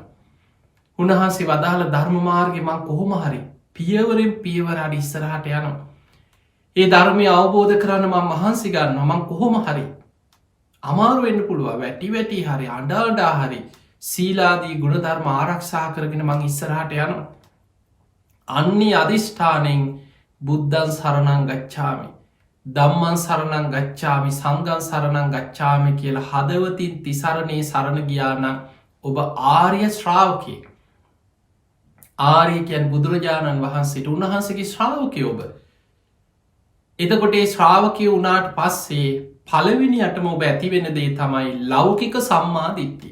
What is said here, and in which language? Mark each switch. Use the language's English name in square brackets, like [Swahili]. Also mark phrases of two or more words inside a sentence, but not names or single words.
[Sinhala] උන්වහන්සේ වදාළ ධර්ම මාර්ගේ මං කොහොම හරි පියවරෙන් පියවර හරි ඉස්සරහට යනවා. ඒ ධර්මය අවබෝධ කරන්න මම මහන්සි ගන්නවා. මං කොහොම හරි අමාරු වෙන්න පුළුවන්. වැටි වැටි හරි අඬා හරි සීලාදී ගුණධර්ම ආරක්ෂා කරගෙන මං ඉස්සරහට යනවා. අන්නේ අදිෂ්ඨානෙන් [Pali] බුද්ධං සරණං ගච්ඡාමි, ධම්මං සරණං ගච්ඡාමි, සංඝං සරණං ගච්ඡාමි [Sinhala] කියලා හදවතින් තිසරණේ සරණ ගියා නම් ඔබ ආර්ය ශ්‍රාවකයෙක්. ආර්ය කියන්නේ බුදුරජාණන් වහන්සේට උන්වහන්සේගේ ශ්‍රාවකයෝ ඔබ. එතකොට ඒ ශ්‍රාවකයෝ වුණාට පස්සේ පළවෙනියටම ඔබ ඇති වෙන දේ තමයි ලෞකික සම්මා දිට්ඨිය.